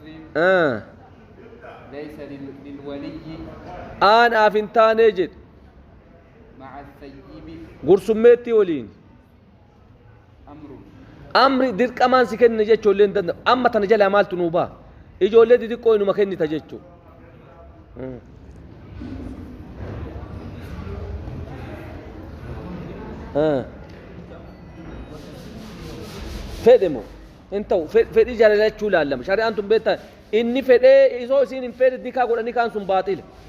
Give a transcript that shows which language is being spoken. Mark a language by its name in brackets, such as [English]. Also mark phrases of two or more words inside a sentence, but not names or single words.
[Arabic] آه. ليس للولي [Oromo] aanaaf hin taanee jedhe [Arabic] مع الثيب [Oromo] gursummeetti waliin [Arabic] أمر [Oromo] amri dirqamaan si kenne jechuullee hin danda'u amma tana jalaa maaltu nuu baa ijoollee xixiqqoo inuma kennita jechuu fedhe moo hin ta'u fedhii jaalalachuu laallama shari'aan tun beektaa inni fedhee isoo isiin hin fedhe dikaa godhanii kaan sun baaxile